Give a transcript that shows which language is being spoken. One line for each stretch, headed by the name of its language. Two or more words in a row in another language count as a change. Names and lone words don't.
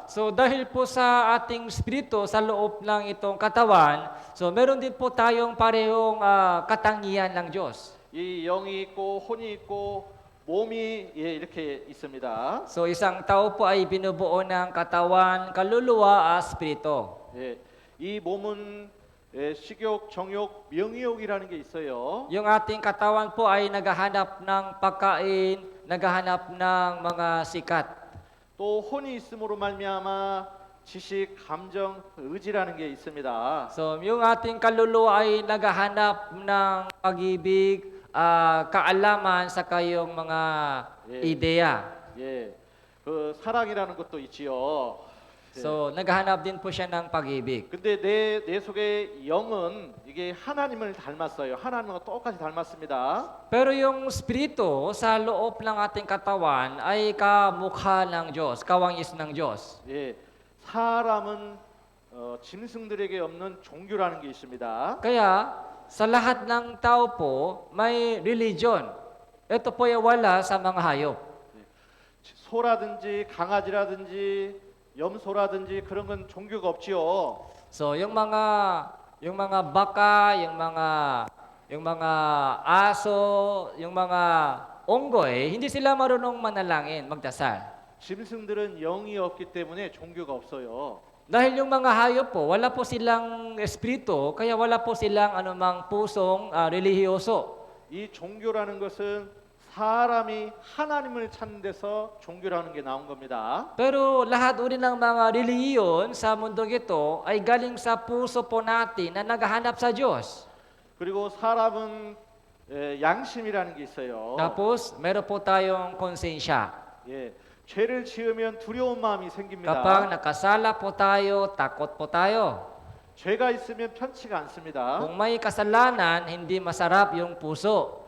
Filipino: So dahil po sa ating espiritu sa loob ng itong katawan, so meron din po tayong parehong katangian ng Diyos.
Korean: 이 영이 있고 혼이 있고 몸이 이렇게 있습니다.
Filipino: So isang tao po ay binubuo ng katawan, kaluluwa, espiritu.
Korean: 예, 이 몸은 식욕, 정욕, 명욕이라는 게 있어요.
Filipino: Yung ating katawan po ay naghahanap ng pagkain, naghahanap ng mga sikat.
Korean: 또 혼이 있음으로 말미암아 지식, 감정, 의지라는 게 있습니다.
Filipino: So yung ating kaluluwa ay naghahanap ng pag-ibig, kaalaman sa kayong mga ideya.
Korean: 예, 그 사랑이라는 것도 있지요.
Filipino: So naghahanap din po siya ng pag-ibig.
Korean: 근데 내 속에 영은 이게 하나님을 닮았어요. 하나님과 똑같이 닮았습니다.
Filipino: Pero yung espiritu sa loob ng ating katawan ay kamukha ng Diyos, kawangis ng Diyos.
Korean: 예, 사람은 짐승들에게 없는 종교라는 게 있습니다.
Filipino: Kaya sa lahat ng tao po may religion. Ito po ay wala sa mga hayop.
Korean: 소라든지 강아지라든지 염소라든지 그런 건 종교가 없지요.
Filipino: So yung mga baka, yung mga aso, yung mga unggoy, hindi sila marunong manalangin, magdasal.
Korean: 짐승들은 영이 없기 때문에 종교가 없어요.
Filipino: Dahil yung mga hayop po, wala po silang espiritu, kaya wala po silang anumang pusong relihiyoso.
Korean: 이 종교라는 것은 사람이 하나님을 찾는 데서 종교라는 게 나온 겁니다.
Filipino: Pero lahat uri ng mga relihiyon sa mundong ito ay galing sa puso po natin na naghahanap sa Diyos.
Korean: 그리고 사람은 양심이라는 게 있어요.
Filipino: Tapos, meron po tayong konsensya.
Korean: 예, 죄를 지으면 두려운 마음이 생깁니다.
Filipino: Kapag nakasala po tayo, takot po tayo.
Korean: 죄가 있으면 편치가 않습니다.
Filipino: Kung may kasalanan, hindi masarap yung puso.